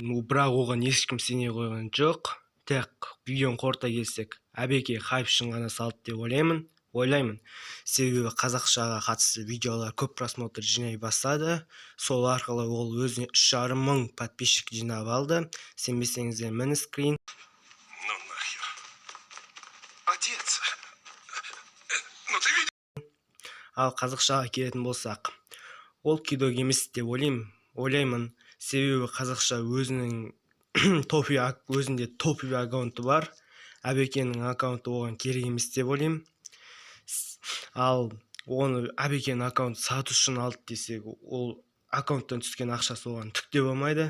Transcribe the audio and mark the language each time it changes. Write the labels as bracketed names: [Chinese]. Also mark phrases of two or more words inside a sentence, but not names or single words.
[Kazakh] Бірақ оған ешкім сене қойған жоқ. Тек видеоны қорыта келсек, Әбеке хайп үшін ғана салды деп ойлаймын. Себебі қазақшаға қатысты видеолар көп просмотр жинай бастады. Сол арқылы ол өзіне 3,5 мың подписчик жинап алды. Сенбесеңіздер міне скрин. [Russian] Ну нахер. Отец. Ну ты видишь? [Kazakh] Ал қазақшаға келетін болсақ, ол кидок емес деп ойлаймын. Себебі қазақша өзінің өзінде топи аккаунты бар. Әбекенің аккаунты оған керек емес деп ойлаймын. Ал оны Әбекенің аккаунты сату үшін алды десек, ол аккаунттан түскен ақшасы оған түк те болмайды.